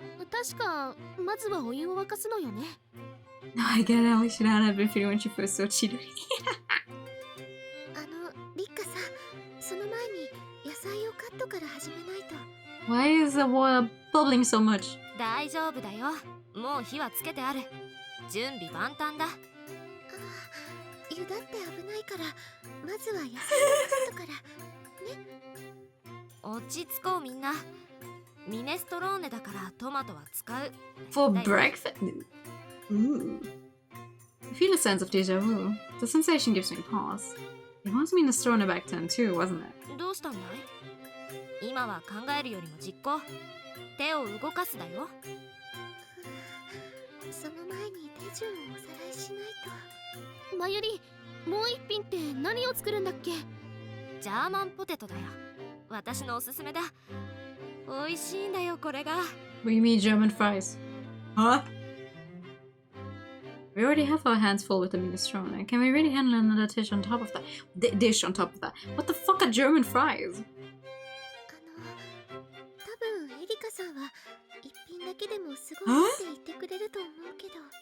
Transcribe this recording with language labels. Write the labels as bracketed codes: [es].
[ja] 確かまずはお湯を沸かすのよね。 [en] I get how Shirana had been feeling when she first saw Chidori. [ja] リッカさん、その前に野菜をカットから始めないと。 [en] Why is the water bubbling so much? [ja] 大丈夫だよ。もう火はつけてある。準備万端だ。湯だって危ないから、まずは野菜をカットから。ね。落ち着こうみんな。ミネストローネだからトマトは使う。 [en] For breakfast? Ooh. I feel a sense of deja vu. The sensation gives me pause. It was minestrone back then too, wasn't it? [ja] どうしたんだい？今は考えるよりも実行。手を動かすだよ。その前に手順をおさらいしないと。まゆり、もう一品って何を作るんだっけ？ジャーマンポテトだよ。私のおすすめだ。美味しいんだよこれが。 [en] What do you mean German fries? Huh? We already have our hands full with the minestrone. Can we really handle another dish on top of that? Dish on top of that? What the fuck are German fries? [ja] 多分エリカさんは一品だけでもすごいって言ってくれると思うけど。